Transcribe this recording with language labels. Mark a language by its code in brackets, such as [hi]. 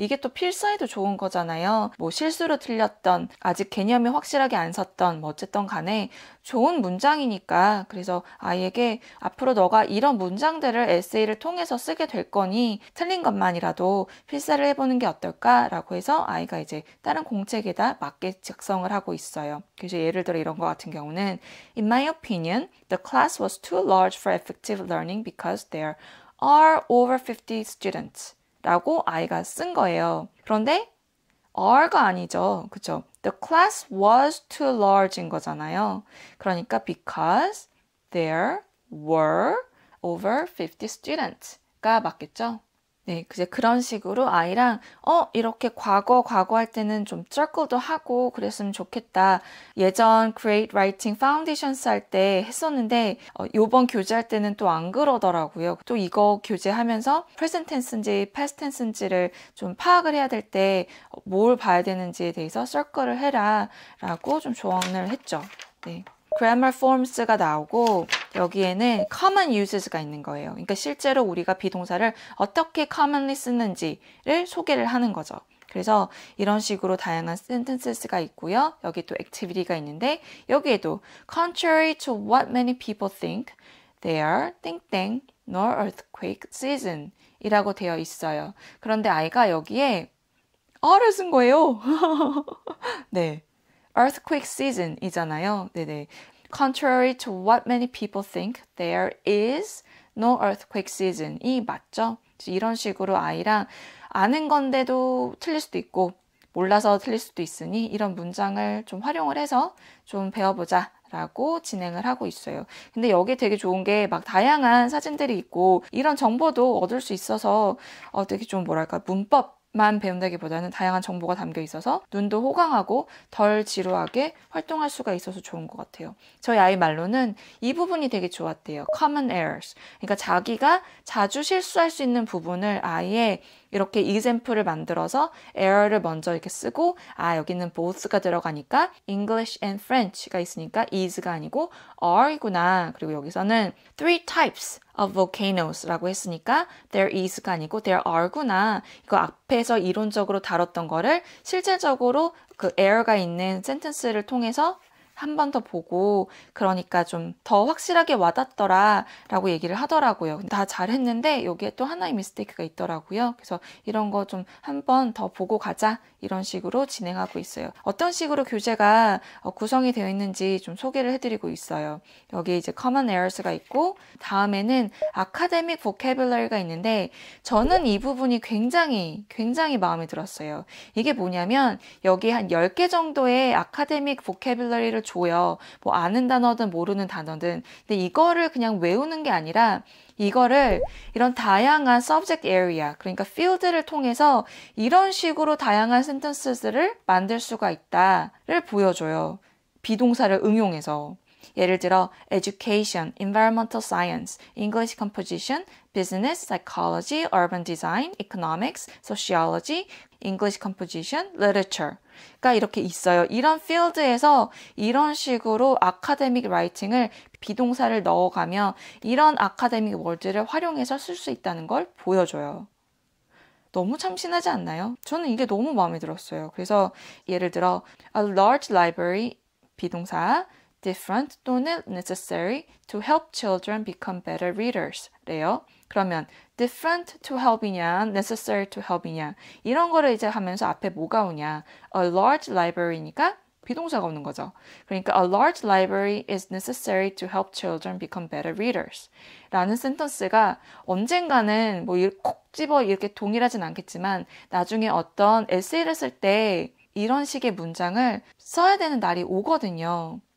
[ko] 이게 또 필사에도 좋은 거잖아요. 뭐 실수로 틀렸던 아직 개념이 확실하게 안 섰던 뭐 어쨌든 간에 좋은 문장이니까 그래서 아이에게 앞으로 너가 이런 문장들을 에세이를 통해서 쓰게 될 거니 틀린 것만이라도 필사를 해보는 게 어떨까라고 해서 아이가 이제 다른 공책에다 맞게 작성을 하고 있어요. [en] 그래서 예를 들어 이런 거 같은 경우는 In my opinion, the class was too large for effective learning because there are over 50 students [ko] 라고 아이가 쓴 거예요. 그런데 are가 아니죠. 그쵸? [en] The class was too large [ko] 인 거잖아요. 그러니까 [en] because there were over 50 students [ko] 가 맞겠죠? 네, 이제 그런 식으로 아이랑 이렇게 과거 할 때는 좀 circle도 하고 그랬으면 좋겠다. 예전 Create Writing Foundations 할 때 했었는데 요번 교재할 때는 또 안 그러더라고요. 또 이거 교재하면서 [en] present tense [ko] 인지 [en] past tense [ko] 인지를 좀 파악을 해야 될 때 뭘 봐야 되는지에 대해서 circle을 해라 라고 좀 조언을 했죠. 네. [en] grammar forms [ko] 가 나오고 여기에는 [en] common uses [ko] 가 있는 거예요. 그러니까 실제로 우리가 비동사를 어떻게 commonly 쓰는지를 소개를 하는 거죠. 그래서 이런 식으로 다양한 sentences가 있고요. 여기 또 [en] activity [ko] 가 있는데 여기에도 [en] contrary to what many people think, there, 땡땡, nor earthquake season [ko] 이라고 되어 있어요. 그런데 아이가 여기에 어를 쓴 거예요. 네. [en] earthquake season [ko] 이잖아요. 네네. [en] Contrary to what many people think, there is no earthquake season [ko] 이 맞죠? 이런 식으로 아이랑 아는 건데도 틀릴 수도 있고 몰라서 틀릴 수도 있으니 이런 문장을 좀 활용을 해서 좀 배워보자 라고 진행을 하고 있어요. 근데 여기 되게 좋은 게 막 다양한 사진들이 있고 이런 정보도 얻을 수 있어서 되게 좀 뭐랄까 문법만 배운다기보다는 다양한 정보가 담겨 있어서 눈도 호강하고 덜 지루하게 활동할 수가 있어서 좋은 것 같아요. 저희 아이 말로는 이 부분이 되게 좋았대요. [en] common errors. [ko] 그러니까 자기가 자주 실수할 수 있는 부분을 아예 이렇게 example을 만들어서 error를 먼저 이렇게 쓰고 여기는 both가 들어가니까 [en] English and French [ko] 가 있으니까 is가 아니고 are이구나. 그리고 여기서는 [en] three types of volcanos [ko] 라고 했으니까 [en] there is [ko] 가 아니고 [en] there are구나. [ko] 이거 앞에서 이론적으로 다뤘던 거를 실제적으로 그 error가 있는 sentence를 통해서 한 번 더 보고 그러니까 좀 더 확실하게 와닿더라 라고 얘기를 하더라고요. 다 잘했는데 여기에 또 하나의 미스테이크가 있더라고요. 그래서 이런 거 좀 한 번 더 보고 가자 이런 식으로 진행하고 있어요. 어떤 식으로 교재가 구성이 되어 있는지 좀 소개를 해드리고 있어요. 여기 이제 [en] common errors [ko] 가 있고 다음에는 [en] academic vocabulary [ko] 가 있는데 저는 이 부분이 굉장히 마음에 들었어요. 이게 뭐냐면 여기 한 10개 정도의 [en] academic vocabulary [ko] 를 줘요. 뭐 아는 단어든 모르는 단어든. 근데 이거를 그냥 외우는 게 아니라 이거를 이런 다양한 [en] subject area, [ko] 그러니까 field를 통해서 이런 식으로 다양한 sentences를 만들 수가 있다를 보여줘요. 비동사를 응용해서. 예를 들어 [en] education, environmental science, English composition, business, psychology, urban design, economics, sociology, English composition, literature. [ko] 가 이렇게 있어요. 이런 필드에서 이런 식으로 아카데믹 라이팅을 비동사를 넣어가면 이런 아카데믹 월드를 활용해서 쓸 수 있다는 걸 보여줘요. 너무 참신하지 않나요? 저는 이게 너무 마음에 들었어요. 그래서 예를 들어 [en] a large library [ko] 비동사 [en] different [ko] 또는 [en] necessary to help children become better readers [ko] 래요. 그러면 [en] different to help [ko] 이냐, [en] necessary to help [ko] 이냐 이런 거를 이제 하면서 앞에 뭐가 오냐 [en] a large library [ko] 니까 비동사가 오는 거죠. 그러니까 [en] a large library is necessary to help children become better readers [ko] 라는 센턴스가 언젠가는 뭐 콕 집어 이렇게 동일하진 않겠지만 나중에 어떤 에세이를 쓸 때 이런 식의 문장을 써야 되는 날이 오거든요.